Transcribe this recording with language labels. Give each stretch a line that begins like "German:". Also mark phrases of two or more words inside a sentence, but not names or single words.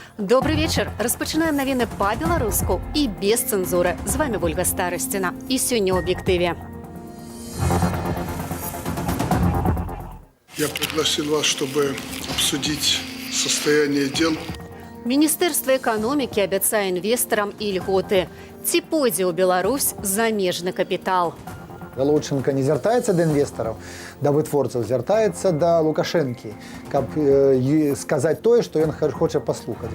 Russian: Добрый вечер.
Belarusian: Распачинаем навіны па-беларуску і без цэнзуры. З вами Ольга Старасціна. І сёння ў аб'ектыве.
Russian: Я пригласил вас, чтобы обсудить состояние дел.
Belarusian: Міністэрства эканомікі абяцае інвестарам ільготы. Ці пойдзе ў Беларусь замежны капітал? Галоўчынка не звяртаецца да інвестараў, да вытворцаў, звяртаецца да Лукашэнкі, каб сказаць тое, што ён хоча паслухаць.